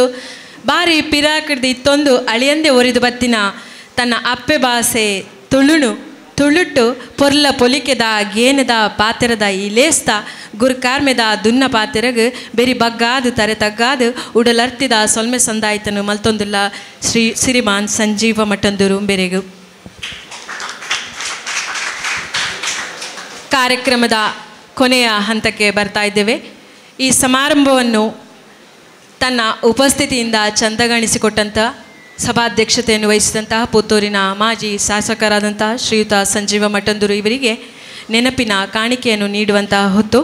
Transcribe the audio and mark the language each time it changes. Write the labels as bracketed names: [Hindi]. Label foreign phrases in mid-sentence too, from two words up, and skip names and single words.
[Tulu] ಬಾರಿ ಪಿರಾಕಡ್ದು ಇತ್ತೊಂದು ಅಳಿಯಂದೆ ಒರಿದು ಬತ್ತಿನ ತನ್ನ ಅಪ್ಪೆ ಭಾಷೆ ತುಳುಟ್ಟು ಪೊರ್ಲ ಪೊಲಿಕೆದ ಗೇನದ ಪಾತೆರದ ಈ ಲೇಸ್ತ ಗುರ್ಕಾರ್ಮೆದ ದುನ್ನ ಪಾತೆರಗ್ ಬೆರಿ ಬಗ್ಗಾದು ತರೆ ತಗ್ಗಾದು ಉಡಲರ್ತಿದ ಸೊಲ್ಮೆ ಸಂದಾಯ್ತನು ಮಲ್ತೊಂದುಲ್ಲ ಸಿರಿಮಾನ್ ಸಂಜೀವ ಮಟ್ಟಂದೂರು ಬೆರೆಗು [Kannada] ಕಾರ್ಯಕ್ರಮದ ಕೊನೆಯ ಹಂತಕ್ಕೆ ಬರ್ತಾ ಇದ್ದೇವೆ. ಈ ಸಮಾರಂಭವನ್ನು ತನ್ನ ಉಪಸ್ಥಿತಿಯಿಂದ ಚಂದಗಾಣಿಸಿಕೊಟ್ಟಂಥ ಸಭಾಧ್ಯಕ್ಷತೆಯನ್ನು ವಹಿಸಿದಂತಹ ಪುತ್ತೂರಿನ ಮಾಜಿ ಶಾಸಕರಾದಂತಹ ಶ್ರೀಯುತ ಸಂಜೀವ ಮಟ್ಟಂದೂರು ಇವರಿಗೆ ನೆನಪಿನ ಕಾಣಿಕೆಯನ್ನು ನೀಡುವಂತಹ ಹೊತ್ತು.